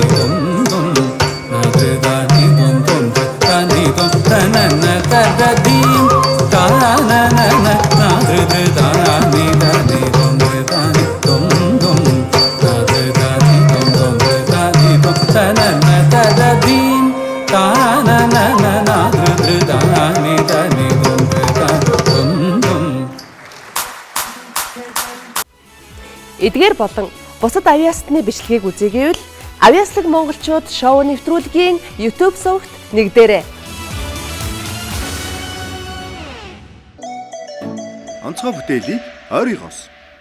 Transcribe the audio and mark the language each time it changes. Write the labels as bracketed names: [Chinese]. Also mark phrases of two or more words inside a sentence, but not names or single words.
[Mongolian] ത്വം ത്വം നധൃതാനി ത്വം ത്വം ധൃതാനി ത്വം തനന തരധീം താനനന ധൃധൃതാനി ധനി ത്വം ധൃതാനി ത്വം ത്വം നധൃതാനി ത്വം ത്വം ധൃതാനി ത്വം തനന തരധീം താനനന ധൃധൃതാനി ധനി ത്വം ധൃതാനി ത്വം ത്വം. Эдгээр болон бусад авьяасны бичлэгийг үзээгүй бол Авьяаслаг монголчууд шоу нэвтрүүлгийн YouTube сувагт нэгдээрэй. Онцгой бүтээлийг ойрыгоос